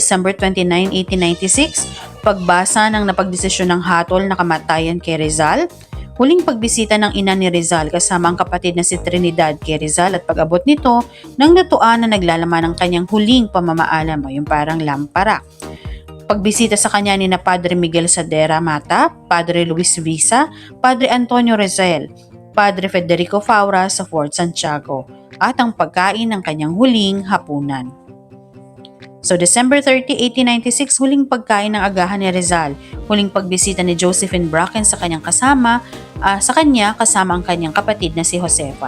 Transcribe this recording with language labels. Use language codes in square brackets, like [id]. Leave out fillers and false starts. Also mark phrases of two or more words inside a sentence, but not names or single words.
[tl] December 29, 1896, pagbasa ng napagdesisyon ng hatol na kamatayan kay Rizal, huling pagbisita ng ina ni Rizal kasama ang kapatid na si Trinidad kay Rizal at pag-abot nito ng lutuan na naglalaman ng kanyang huling pamamaalam o yung parang lampara. Pagbisita sa kanya ni na Padre Miguel Sadera Mata, Padre Luis Visa, Padre Antonio Rizal, Padre Federico Faura sa Fort Santiago at ang pagkain ng kanyang huling hapunan. So December 30, 1896, huling pagkain ng agahan ni Rizal, huling pagbisita ni Josephine Bracken sa kanyang kasama ang kanyang kapatid na si Josefa.